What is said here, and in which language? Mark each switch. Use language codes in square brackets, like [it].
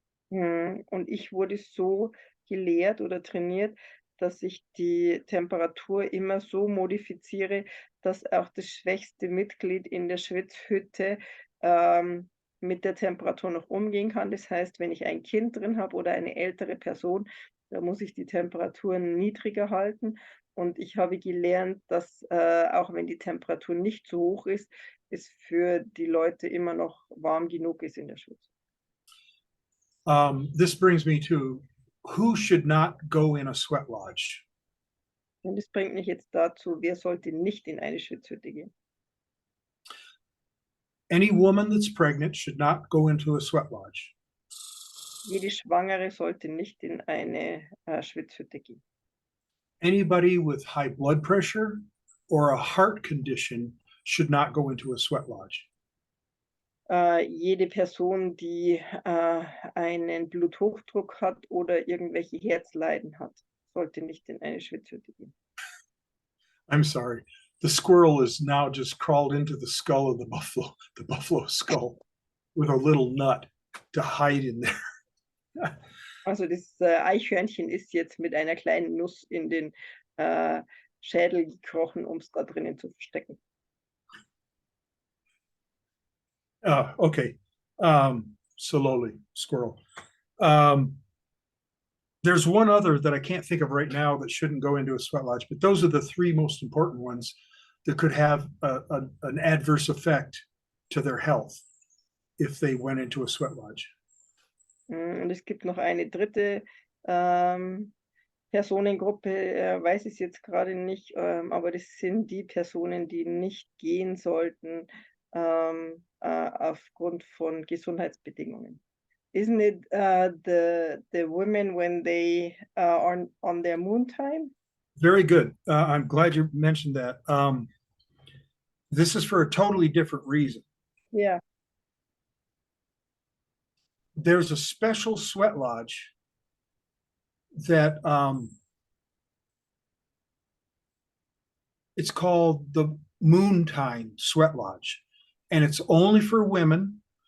[de] Und ich wurde so gelehrt oder trainiert, dass ich die Temperatur immer so modifiziere, dass auch das schwächste Mitglied in der Schwitzhütte, mit der Temperatur noch umgehen kann. Das heißt, wenn ich ein Kind drin habe oder eine ältere Person, da muss ich die Temperaturen niedriger halten. Und ich habe gelernt, dass, auch wenn die Temperatur nicht so hoch ist, es für die Leute immer noch warm genug ist in der Schwitze. [en] This brings me to who should not go in a sweat lodge. [de] Und das bringt mich jetzt dazu, wer sollte nicht in eine Schwitzhütte gehen? [en] Any woman that's pregnant should not go into a sweat lodge. [de] Jede Schwangere sollte nicht in eine, Schwitzhütte gehen. [en] Anybody with high blood pressure or a heart condition should not go into a sweat lodge. [de] Jede Person, die, einen Bluthochdruck hat oder irgendwelche Herzleiden hat, sollte nicht in eine Schwitzhütte gehen. [en] I'm sorry. The squirrel has now just crawled into the skull of the buffalo skull with a little nut to hide in there. [de] Also das, Eichhörnchen ist jetzt mit einer kleinen Nuss in den, Schädel gekrochen, um es da drinnen zu verstecken. [en] Okay. Slowly, squirrel. There's one other that I can't think of right now that shouldn't go into a sweat lodge, but those are the three most important ones that could have an adverse effect to their health if they went into a sweat lodge. [de] Und es gibt noch eine dritte, Personengruppe, weiß ich jetzt gerade nicht, aber das sind die Personen, die nicht gehen sollten, aufgrund von Gesundheitsbedingungen. [en] Isn't it, the women when they, are on their moon time? Very good. I'm glad you mentioned that. This is for a totally different reason. Yeah. There's a special sweat lodge that it's called the Moontime Sweat Lodge, and it's only for women